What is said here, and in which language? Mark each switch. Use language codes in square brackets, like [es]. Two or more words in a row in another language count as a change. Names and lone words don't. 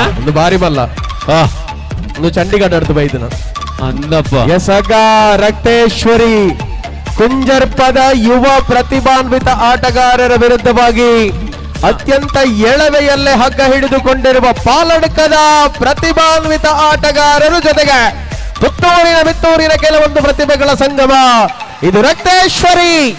[tcy] ಒಂದು ಭಾರಿ ಮಲ್ಲ ಒಂದು ಚಂಡೀಗಢ ಅಡ್ದು ಬೈದನ ಅಂದಪ್ಪ [kn] ಎಸಗ ರಕ್ತೇಶ್ವರಿ ಕುಂಜರ್ಪದ ಯುವ ಪ್ರತಿಭಾನ್ವಿತ ಆಟಗಾರರ ವಿರುದ್ಧವಾಗಿ ಅತ್ಯಂತ ಎಳವೆಯಲ್ಲೇ ಹಗ್ಗ ಹಿಡಿದುಕೊಂಡಿರುವ ಪಾಲಡ್ಕದ ಪ್ರತಿಭಾನ್ವಿತ ಆಟಗಾರರು ಜೊತೆಗೆ ಪುತ್ತೂರಿನ ಕೆಲವೊಂದು ಪ್ರತಿಭೆಗಳ ಸಂಗಮ ಇದು ರಕ್ತೇಶ್ವರಿ